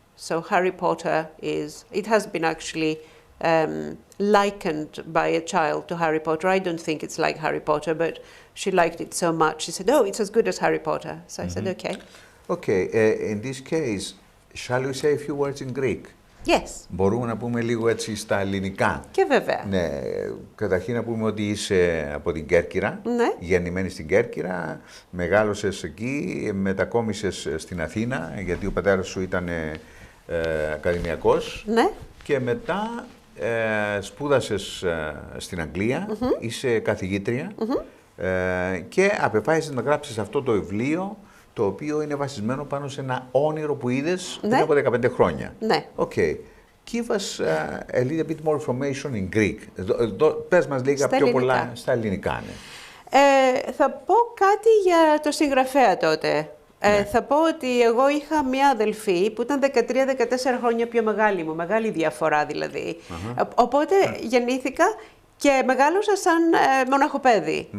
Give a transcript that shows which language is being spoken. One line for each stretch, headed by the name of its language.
English: So Harry Potter it has been actually likened by a child to Harry Potter. I don't think it's like Harry Potter, but she liked it so much. She said, "Oh, it's as good as Harry Potter." So I said, "Okay." Okay, in this case, shall we say a few words in Greek? Yes.
Greek: Μπορούμε να πούμε λίγο έτσι στα ελληνικά. Και βέβαια. Ναι, καταρχήν να πούμε ότι είσαι από την Κέρκυρα, Ναι. γεννημένη στην Κέρκυρα, μεγάλωσες εκεί, μετακόμισες στην Αθήνα, γιατί ο πατέρας σου ήταν ακαδημιακός. Ναι. Και μετά σπούδασες στην Αγγλία, είσαι καθηγήτρια και αποφάσισες να γράψεις αυτό το βιβλίο, το οποίο είναι βασισμένο πάνω σε ένα όνειρο που είδες πριν από 15 χρόνια. Ναι.
English: Okay. Give us a little bit more information in Greek.
Greek: Πες μας λίγα πιο πολλά στα ελληνικά. Ναι. Θα πω κάτι για το συγγραφέα τότε. Θα πω ότι εγώ είχα μία αδελφή που ήταν 13-14 χρόνια πιο μεγάλη μου, μεγάλη διαφορά δηλαδή. Οπότε γεννήθηκα και μεγάλωσα σαν μοναχοπέδι.